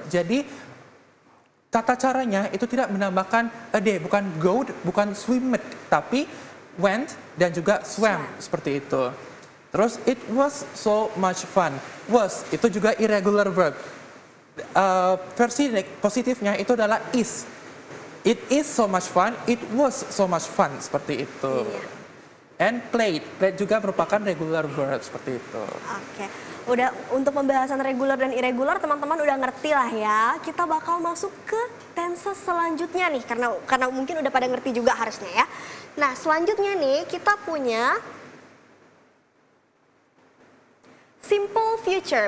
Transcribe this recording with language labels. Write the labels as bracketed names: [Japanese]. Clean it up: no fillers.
[Indonesian] Jadi tata caranya itu tidak menambahkan a d, bukan go, bukan swimmed, tapi went dan juga swam seperti itu. [English] Terus it was so much fun. Was itu juga irregular verb. [Indonesian] Versi positifnya itu adalah is. [English] It is so much fun. It was so much fun [Indonesian] seperti itu. And played juga merupakan regular verb seperti itu. Oke. Udah untuk pembahasan regular dan irregular teman-teman udah ngerti lah ya. Kita bakal masuk ke tenses selanjutnya nih karena mungkin udah pada ngerti juga harusnya ya. Nah, selanjutnya nih kita punya simple future.